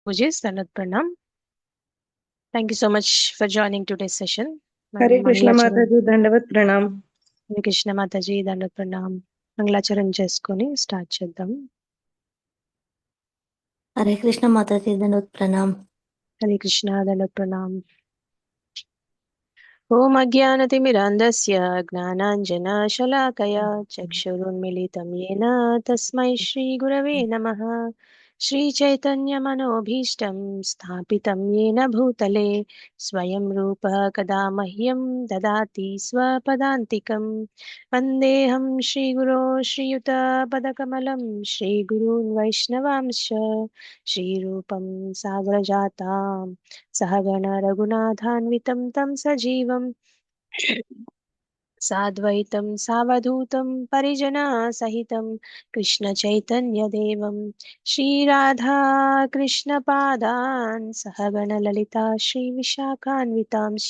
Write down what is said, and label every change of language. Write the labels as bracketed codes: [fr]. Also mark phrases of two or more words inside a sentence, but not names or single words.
[en] Pujis, Sanat Pranam. Thank you so much for joining today's session. [te] మనం హరే కృష్ణ మంగళాచరణం మాతాజీ దండవత్ ప్రణామ్. హరే కృష్ణ మాతాజీ దండ ప్రణామ్. మంగళాచరణం చేసుకొని స్టార్ట్ చేద్దాం. हरे कृष्ण माताजी दंडवत प्रणाम। హరే కృష్ణ దండ ప్రణామ్. [sa] ఓం అజ్ఞానతిమిరాంధస్య జ్ఞానాంజనశలాకయా చక్షురున్మిలితం येन తస్మై శ్రీగురవే నమః. श्रीचैतन्यमनोभीष्टं स्थापितं येन भूतले स्वयं रूपः कदा मह्यं ददाति स्वपदान्तिकं। वन्देऽहं श्रीगुरो श्रीयुतपदकमलं श्रीगुरून् वैष्णवांश्च श्रीरूपं सागरजातां सहगण रघुनाथान्वितं तं सजीवं साद्वैतं सावधूतं परिजनसहितं कृष्णचैतन्यदेवं श्रीराधा कृष्णपादान् सहगणललिता श्रीविशाखान्वितांश्च।